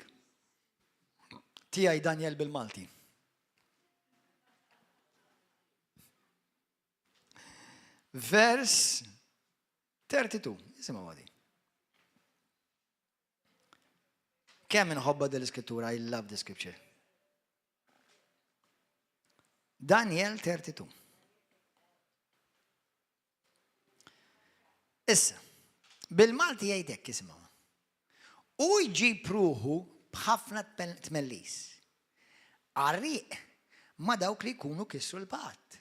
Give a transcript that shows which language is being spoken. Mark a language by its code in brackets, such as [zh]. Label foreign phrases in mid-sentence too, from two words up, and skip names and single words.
[mt] Tiegħi Daniel bil-Malti. Vers 32. Isimgħu għadi. Kemm inħobba dil-iskrittura, [en] I love the scripture. [mt] Daniel 32. Issa, bil-Malti jgħidek isimgħu. U jġib ruħu b'ħafna tmellis. Għarriq ma dawk li jkunu kissru l-patt.